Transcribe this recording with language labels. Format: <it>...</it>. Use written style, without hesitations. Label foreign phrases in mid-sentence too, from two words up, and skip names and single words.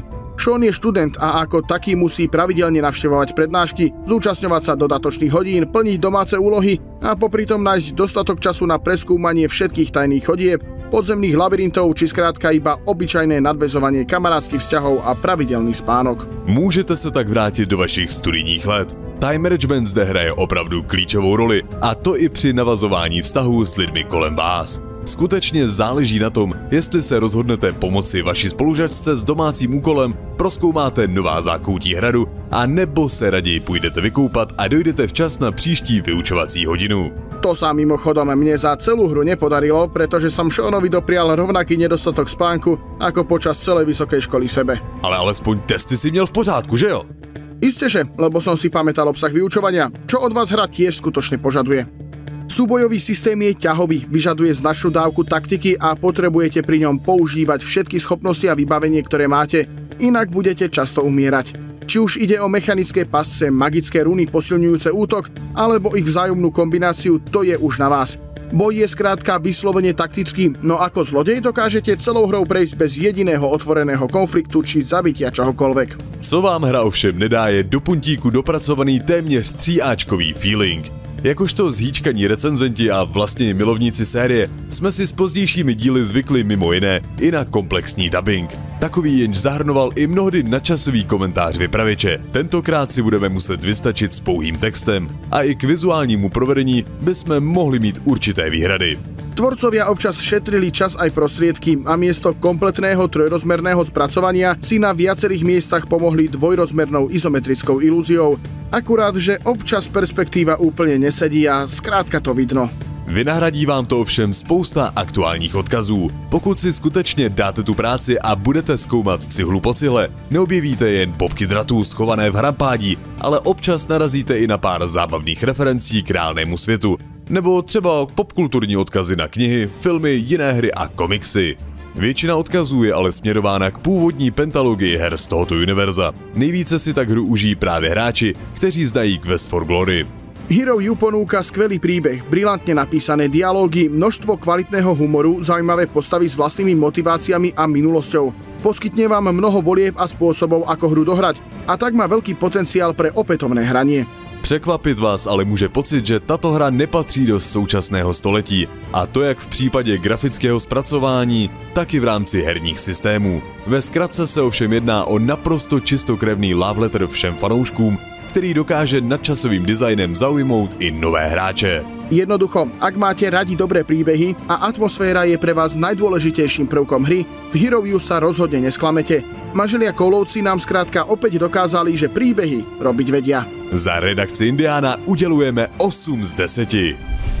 <sk>Sean je študent a ako taký musí pravidelne navštevovať prednášky, zúčastňovať sa dodatočných hodín, plniť domáce úlohy a popritom nájsť dostatok času na preskúmanie všetkých tajných chodieb, podzemných labyrintov či skrátka iba obyčajné nadväzovanie kamarádskych vzťahov a pravidelný spánok.</sk> <cs>Můžete se tak vrátit do vašich studijních let.</cs> <en>Time management</en> <cs>zde hraje opravdu klíčovou roli, a to i při navazování vztahů s lidmi kolem vás. Skutečně záleží na tom, jestli se rozhodnete pomoci vaší spolužačce s domácím úkolem, prozkoumáte nová zákoutí hradu, a nebo se raději půjdete vykoupat a dojdete včas na příští vyučovací hodinu.</cs> <sk>To sa mimochodom mne za celú hru nepodarilo, pretože som Seanovi doprial rovnaký nedostatok spánku ako počas celej vysokej školy sebe.</sk> <cs>Ale alespoň testy si měl v pořádku, že jo?</cs> <sk>Isteže, lebo som si pamätal obsah vyučovania, čo od vás hra tiež skutočne požaduje. Súbojový systém je ťahový, vyžaduje značnú dávku taktiky a potrebujete pri ňom používať všetky schopnosti a vybavenie, ktoré máte, inak budete často umierať. Či už ide o mechanické pasce, magické runy posilňujúce útok, alebo ich vzájomnú kombináciu, to je už na vás. Boj je skrátka vyslovene taktický, no ako zlodej dokážete celou hrou prejsť bez jediného otvoreného konfliktu či zabitia čohokoľvek.</sk> <cs>Co vám hra ovšem nedá, je do puntíku dopracovaný téměř 3áčkový feeling. Jakožto zhýčkaní recenzenti a vlastně milovníci série jsme si s pozdějšími díly zvykli mimo jiné i na komplexní dubbing. Takový jenž zahrnoval i mnohdy nadčasový komentář vypravěče. Tentokrát si budeme muset vystačit s pouhým textem a i k vizuálnímu provedení bychom mohli mít určité výhrady.</cs> <sk>Tvorcovia občas šetrili čas aj prostriedky a miesto kompletného trojrozmerného spracovania si na viacerých miestach pomohli dvojrozmernou izometrickou ilúziou. Akurát, že občas perspektíva úplne nesedí a skrátka to vidno.</sk> <cs>Vynahradí vám to ovšem spousta aktuálních odkazů. Pokud si skutečně dáte tu práci a budete zkoumat cihlu po cihle, neobjevíte jen bobky dratů schované v hrampádí, ale občas narazíte i na pár zábavných referencí k reálnému světu, nebo třeba popkulturní odkazy na knihy, filmy, jiné hry a komiksy. Většina odkazů je ale směrována k původní pentalogii her z tohoto univerza. Nejvíce si tak hru užijí právě hráči, kteří znají Quest for Glory.</cs> <sk>Hero U ponúka skvelý príbeh, brilantne napísané dialógy, množstvo kvalitného humoru, zaujímavé postavy s vlastnými motiváciami a minulosťou. Poskytne vám mnoho volieb a spôsobov, ako hru dohrať, a tak má veľký potenciál pre opätovné hranie.</sk> <cs>Překvapit vás ale může pocit, že tato hra nepatří do současného století, a to jak v případě grafického zpracování, tak i v rámci herních systémů. Ve zkratce se ovšem jedná o naprosto čistokrevný</cs> <en>love letter</en> <cs>všem fanouškům, který dokáže nadčasovým designem zaujmout i nové hráče.</cs> <sk>Jednoducho, ak máte radi dobré príbehy a atmosféra je pre vás najdôležitejším prvkom hry, v Hero U sa rozhodne nesklamete. Manželia Koulovci nám skrátka opäť dokázali, že príbehy robiť vedia.</sk> <cs>Za redakci Indiána udělujeme 8 z 10.</cs>